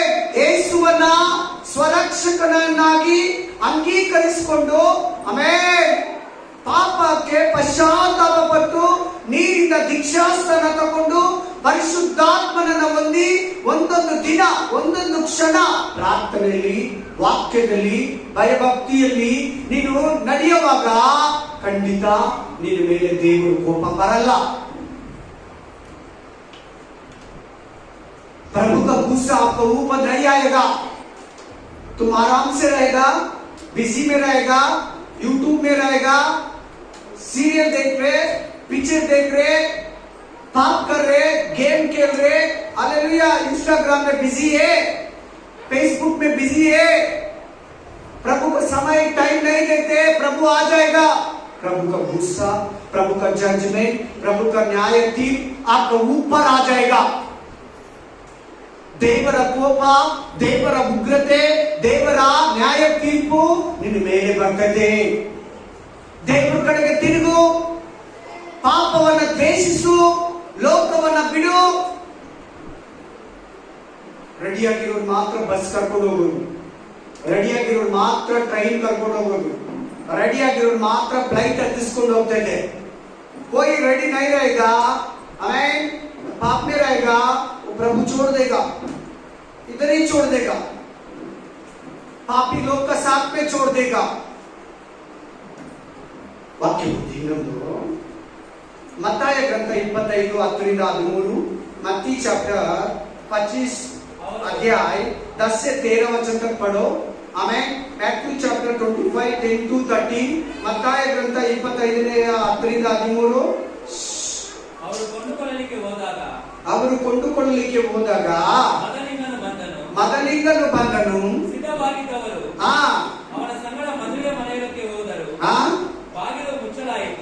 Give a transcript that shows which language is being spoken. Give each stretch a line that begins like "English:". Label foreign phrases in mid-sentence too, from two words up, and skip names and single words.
Kannada: ಯೇಸುವನ್ನ ಸ್ವರಕ್ಷಕನನ್ನಾಗಿ ಅಂಗೀಕರಿಸಿಕೊಂಡು ಆಮೇಲೆ ಪಾಪಕ್ಕೆ ಪಶ್ಚಾತ್ತಾಪ ಪಟ್ಟು ನೀರಿಂದ ದೀಕ್ಷಾಸ್ನಾನ ತಗೊಂಡು ಪರಿಶುದ್ಧಾತ್ಮನನ್ನ ಹೊಂದಿ ಒಂದೊಂದು ದಿನ, ಒಂದೊಂದು ಕ್ಷಣ ಪ್ರಾರ್ಥನೆಯಲ್ಲಿ, ವಾಕ್ಯದಲ್ಲಿ, ಭಯಭಕ್ತಿಯಲ್ಲಿ ನೀನು ನಡೆಯುವಾಗ ಖಂಡಿತ ನಿನ್ನ ಮೇಲೆ ದೇವರು ಕೋಪ ಬರಲ್ಲ.
Hindi: प्रभु का गुस्सा आपको ऊपर नहीं आएगा. तुम आराम से रहेगा, बिजी में रहेगा, यूट्यूब में रहेगा, सीरियल देख रहे, पिक्चर देख रहे, पाप कर रहे, गेम खेल रहे, हालेलुया, इंस्टाग्राम में बिजी है, फेसबुक में बिजी है. प्रभु को समय टाइम नहीं देते, प्रभु आ जाएगा. प्रभु का गुस्सा, प्रभु का जजमेंट, प्रभु का न्याय तीर्प आपको ऊपर आ जाएगा.
Kannada: ದೇವರ ಕೋಪ, ದೇವರ ಉಗ್ರತೆ, ದೇವರ ನ್ಯಾಯ ತೀರ್ಪು ನಿನ್ನ ಮೇಲೆ ಬರ್ತದೆ. ದೇವರ ಕಡೆಗೆ ತಿರುಗು, ಪಾಪವನ್ನ ದ್ವೇಷಿಸು, ಲೋಕವನ್ನ ಬಿಡು. ರೆಡಿಯಾಗಿರೋರು ಮಾತ್ರ ಬಸ್ ಕರ್ಕೊಂಡು ಹೋಗೋದು, ರೆಡಿಯಾಗಿರೋರು ಮಾತ್ರ ಟ್ರೈನ್ ಕರ್ಕೊಂಡು ಹೋಗೋದು, ರೆಡಿಯಾಗಿರೋರು ಮಾತ್ರ ಫ್ಲೈಟ್ ಹತ್ತಿಸ್ಕೊಂಡು ಹೋಗ್ತಾ ಇದೆ.
Hindi: कोई रेडी नहीं रहेगा, हमें पाप में रहेगा, वो प्रभु छोड़ देगा, इधर ही छोड़ देगा, पापी लोग का साथ में छोड़ देगा.
Kannada: ವಾಕ್ಯ ಇನ್ನೊಂದು ಮತ್ತಾಯ ಗ್ರಂಥ 25:10-13.
Hindi: मत्ती चैप्टर 25 अध्याय 10 से 13 वचन तक पढ़ो. आमें मैथ्यू चैप्टर 25:10-13.
Kannada: मತ್ತಾಯ ಗ್ರಂಥ 25:10-13. ಅವರು ಕೊಂಡುಕೊಳ್ಳಲಿಕ್ಕೆ ಹೋದಾಗ ಮದಲಿಂಗನು ಬಂದನು. ಸಿದ್ಧವಾಗಿದ್ದವರು ಅವನ ಸಂಗಡ ಮದುವೆ ಮನೆಯೊಳಕ್ಕೆ ಹೋದರು. ಬಾಗಿಲು ಮುಚ್ಚಲಾಯಿತು.